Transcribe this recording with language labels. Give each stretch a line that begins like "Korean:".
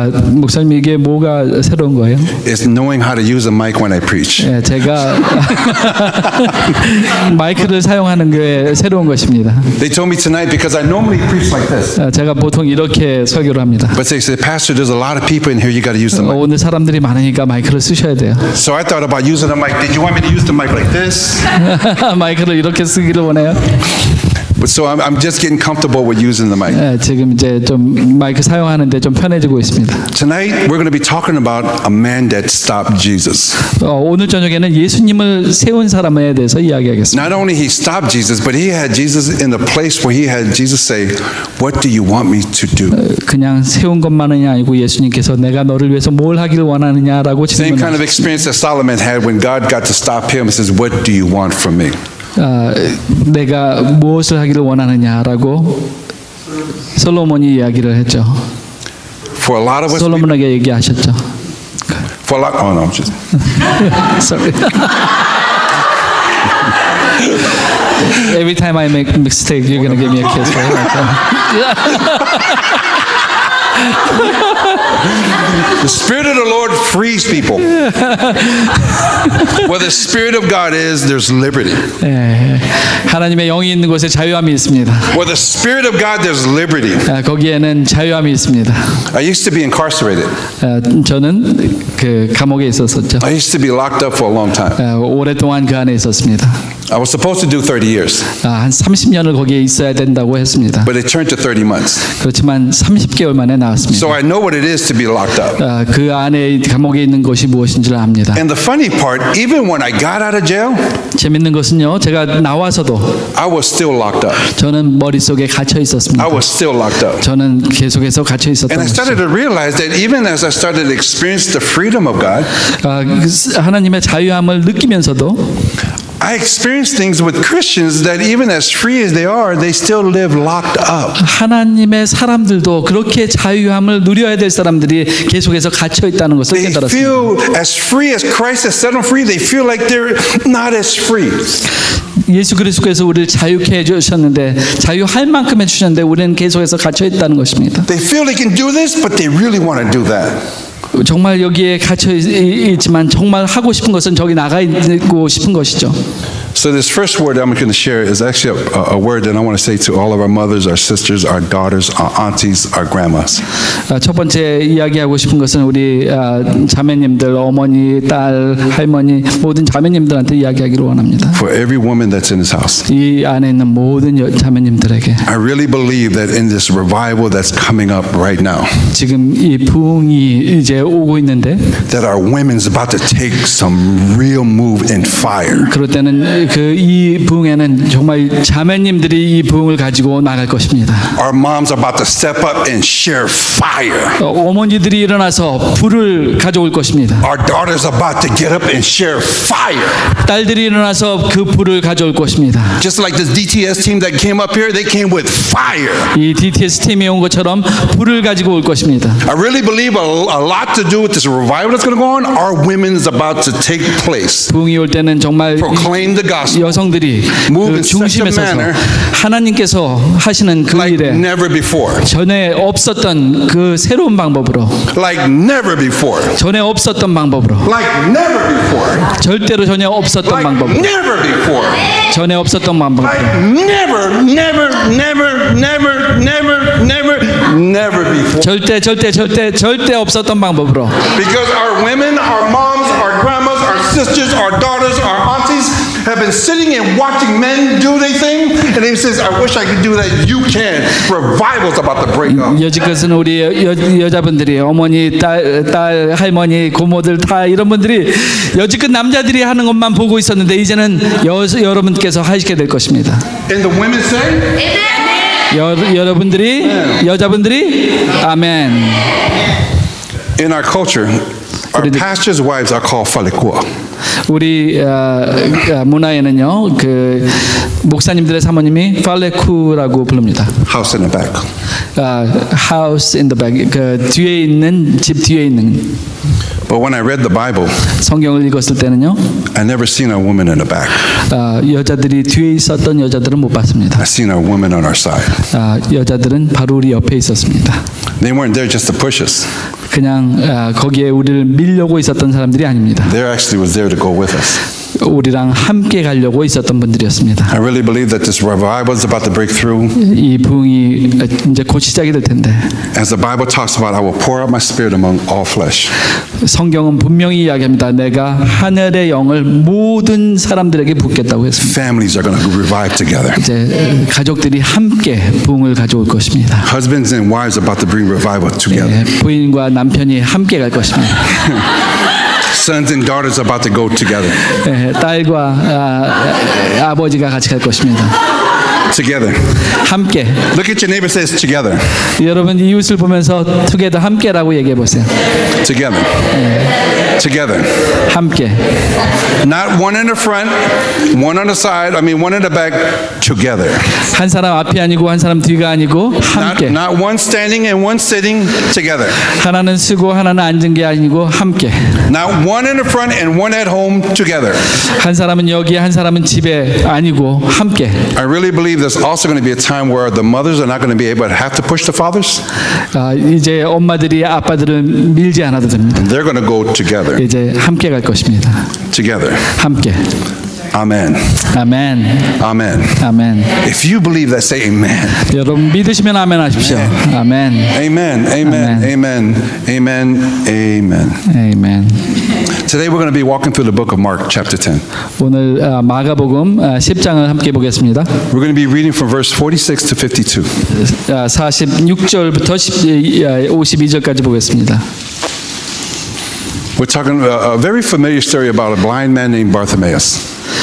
Korean: 목사님 이게 뭐가 새로운 거예요?
English: It's knowing how to use a mic when I preach.
Korean: 제가 마이크를 사용하는 게 새로운 것입니다.
English: They told me tonight because I normally preach like this.
Korean: 제가 보통 이렇게 설교를 합니다.
English: But they said, Pastor, there's a lot of people in here. You got to use the mic.
Korean: 오늘 사람들이 많으니까 마이크를 쓰셔야 돼요.
English: So I thought about using the mic. Did you want me to use the mic like this?
Korean: 마이크를 이렇게 쓰기를 원해요.
English: But so I'm just getting comfortable with using the mic.
Korean: 지금 이제 좀 마이크 사용하는데 좀 편해지고 있습니다.
English: Tonight we're going to be talking about a man that stopped Jesus.
Korean: 오늘 저녁에는 예수님을 세운 사람에 대해서 이야기하겠습니다.
English: Not only he stopped Jesus, but he had Jesus in the place where he had Jesus say, "What do you want me to do?"
Korean: 그냥 세운 것만이 아니고 예수님께서 내가 너를 위해서 뭘 하기를 원하느냐라고
English: Same kind of experience that Solomon had when God got to stop him and says, "What do you want from me?"
Korean: 내가 무엇을 하기를 원하느냐라고 솔로몬이 이야기를 했죠.
English: For a lot of us,
Korean: 솔로몬에게 얘기하셨죠.
English: for a lot, oh no, I'm just. Sorry. Every time I make a mistake, you're gonna give me a kiss, right? The Spirit of the Lord frees people. Where the Spirit of God is, there's liberty.
Korean: 하나님의 영이 있는 곳에 자유함이 있습니다.
English: Where the Spirit of God, there's liberty.
Korean: 거기에는 자유함이 있습니다.
English: I used to be incarcerated.
Korean: 저는 그 감옥에 있었었죠.
English: I used to be locked up for a long time.
Korean: 오랫동안 그 안에 있었습니다.
English: I was supposed to do 30 years.
Korean: 한 30년을 거기에 있어야 된다고 했습니다.
English: But it turned to 30 months.
Korean: 그렇지만 30개월 만에 나왔습니다.
English: So I know what it is to be locked up.
Korean: 그 안에 감옥에 있는 것이 무엇인지를 압니다.
English: And the funny part, even when I got out of jail,
Korean: 재밌는 것은요, 제가 나와서도
English: I was still locked up.
Korean: 저는 머릿속에 갇혀 있었습니다.
English: I was still locked up.
Korean: 저는 계속해서 갇혀 있었던
English: And I started
Korean: 것이죠.
English: to realize that even as I started to experience the freedom of God,
Korean: 하나님의 자유함을 느끼면서도
English: I experienced things with Christians that even as free as they are, they still live locked up.
Korean: 하나님의 사람들도 그렇게 자유함을 누려야 될 사람들이 계속해서 갇혀 있다는 것을
English: They
Korean: 깨달았습니다.
English: feel as free as Christ has set them free. They feel like they're not as free.
Korean: 예수 그리스도께서 우리를 자유케 해주셨는데 자유할 만큼 해주셨는데 우리는 계속해서 갇혀 있다는 것입니다.
English: They feel they can do this, but they really want to do that.
Korean: 정말 여기에 갇혀 있지만 정말 하고 싶은 것은 저기 나가 있고 싶은 것이죠.
English: So this first word I'm going to share is actually a word that I want to say to all of our mothers, our sisters, our daughters, our aunties, our grandmas.
Korean: 첫 번째 이야기하고 싶은 것은 우리 자매님들, 어머니, 딸, 할머니 모든 자매님들한테 이야기하기를 원합니다.
English: For every woman that's in this house.
Korean: 이 안에 있는 모든 자매님들에게
English: I really believe that in this revival that's coming up right now,
Korean: 지금 이 부흥이 이제 오고 있는데
English: that our women's about to take some real move in fire.
Korean: 그럴 때는 이 부흥에는 정말 자매님들이 이 부흥을 가지고 나갈 것입니다.
English: Our moms are about to step up and share fire.
Korean: 어머니들이 일어나서 불을 가져올 것입니다.
English: Our daughters are about to get up and share fire.
Korean: 딸들이 일어나서 그 불을 가져올 것입니다.
English: Just like this DTS team that came up here, they came with fire.
Korean: 이 DTS 팀이 온 것처럼 불을 가지고 올 것입니다.
English: I really believe a lot to do with this revival that's going to go on. Our women's about to take place.
Korean: 부흥이 올 때는 정말
English: Proclaim the gospel.
Korean: 여성들이
English: Move
Korean: 그
English: in
Korean: 중심에
English: such a
Korean: 서서
English: manner
Korean: 하나님께서 하시는 그
English: like
Korean: 일에
English: never before.
Korean: 전에 없었던 그 새로운 방법으로,
English: Like never before.
Korean: 전에 없었던 방법으로,
English: Like never before.
Korean: 절대로 전혀 없었던
English: Like
Korean: 방법으로,
English: never before.
Korean: 전에 없었던 방법으로,
English: Like never, never, never, never, never, never, never before.
Korean: 절대 없었던 방법으로.
English: Because our women, our moms, our grandmas, our sisters, our daughters, our aunties have been sitting and watching men do their thing, and they says, "I wish I could do that." You can. Revival's about to break up.
Korean: 여지껏은 우리 여자분들이, 어머니, 딸, 할머니, 고모들 다 이런 분들이 여지껏 남자들이 하는 것만 보고 있었는데 이제는 여러분께서 하시게 될 것입니다.
English: And the women say,
Korean: 여러분들이, 여자분들이 아멘.
English: in our culture, our pastors' wives are called falikua.
Korean: 우리 문화에는요, 그 목사님들의 사모님이 팔레쿠라고 부릅니다.
English: House in the back. House in the back,
Korean: 그 뒤에 있는, 집 뒤에 있는.
English: But when I read the Bible,
Korean: 성경을 읽었을 때는요,
English: I never seen a woman in the back.
Korean: 여자들이 뒤에 있었던 여자들은 못 봤습니다.
English: I seen a woman on our side.
Korean: 여자들은 바로 우리 옆에 있었습니다.
English: They weren't there just to push us.
Korean: 그냥 거기에 우리를 밀려고 있었던 사람들이 아닙니다.
English: They actually was there to go with us.
Korean: 우리랑 함께 가려고 있었던 분들이었습니다.
English: I really believe that this revival is about to break through.
Korean: 이 부흥이 이제 곧 시작이 될 텐데,
English: As the Bible talks about, I will pour out my spirit among all flesh.
Korean: 성경은 분명히 이야기합니다. 내가 하늘의 영을 모든 사람들에게 붓겠다고 했습니다.
English: Families are going to revive together.
Korean: 이제 가족들이 함께 부흥을 가져올 것입니다.
English: Husbands and wives are about to bring revival together.
Korean: 부인과 남편이 함께 갈 것입니다.
English: Sons and daughters are about to go together.
Korean: 딸과 아버지가 같이 갈 것입니다.
English: Together.
Korean: 함께.
English: Look at your neighbor, says together.
Korean: 여러분 이웃을 보면서
English: together,
Korean: 함께라고 얘기해 보세요.
English: Together. Together.
Korean: 함께.
English: Not one in the front, one on the side, one in the back, together.
Korean: 한 사람 앞이 아니고 한 사람 뒤가 아니고 함께.
English: Not one standing and one sitting, together.
Korean: 하나는 쓰고 하나는 앉은 게 아니고 함께.
English: Not one in the front and one at home, together.
Korean: 한 사람은 여기, 한 사람은 집에 아니고 함께.
English: I really believe there's also going to be a time where the mothers are not going to be able to have to push the fathers.
Korean: 이제 엄마들이 아빠들을 밀지 않아도 됩니다.
English: They're going to go together.
Korean: 이제 함께 갈 것입니다.
English: Together.
Korean: 함께.
English: Amen.
Korean: 아멘.
English: Amen.
Korean: 아멘.
English: If you believe that, say amen.
Korean: 여러분 믿으시면 아멘 하십시오. 아멘.
English: Amen. Amen. Amen. Amen. Amen.
Korean: 아멘.
English: Today we're going to be walking through the book of Mark, chapter 10.
Korean: 오늘 마가복음 10장을 함께 보겠습니다.
English: We're going to be reading from verse 46 to 52.
Korean: 46절부터 52절까지 보겠습니다.
English: We're talking a very familiar story about a blind man named Bartimaeus.